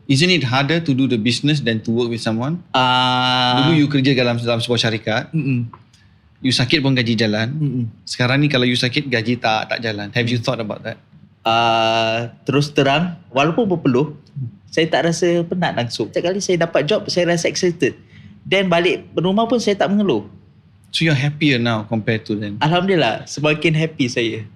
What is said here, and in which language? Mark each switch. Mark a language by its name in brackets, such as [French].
[English] Isn't it harder to do the business than to work with someone? [Malay] Dulu you kerja dalam sebuah syarikat. You sakit pun gaji jalan. Sekarang ni kalau you sakit gaji tak jalan. [English] Have you thought about that? [Malay] Terus terang, walaupun berpeluh, saya tak rasa penat langsung. Setiap kali saya dapat job, saya rasa excited. Dan balik rumah pun saya tak mengeluh. [English] So you're happier now compared to then? [Malay] Alhamdulillah, semakin happy saya.